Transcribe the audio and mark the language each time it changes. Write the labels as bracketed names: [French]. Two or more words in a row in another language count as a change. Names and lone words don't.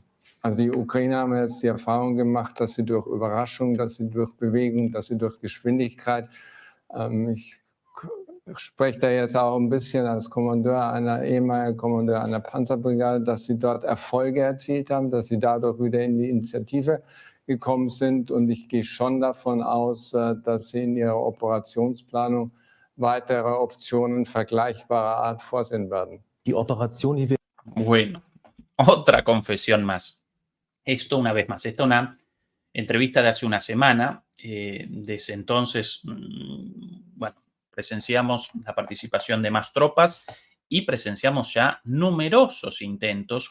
[German] Also die Ukrainer haben jetzt die Erfahrung gemacht, dass sie durch Überraschung, dass sie durch Bewegung, dass sie durch Geschwindigkeit, ich spreche da jetzt auch ein bisschen als ehemaliger Kommandeur einer Panzerbrigade, dass sie dort Erfolge erzielt haben, dass sie dadurch wieder in die Initiative gekommen sind. Und ich gehe schon davon aus, dass sie in ihrer Operationsplanung weitere Optionen vergleichbarer Art vorsehen werden. Die Operation, die wir... [Spanish] Bueno, otra confesión más. Esto, una vez más, esta es una entrevista de hace una semana. Desde entonces, bueno, presenciamos la participación de más tropas y presenciamos ya numerosos intentos.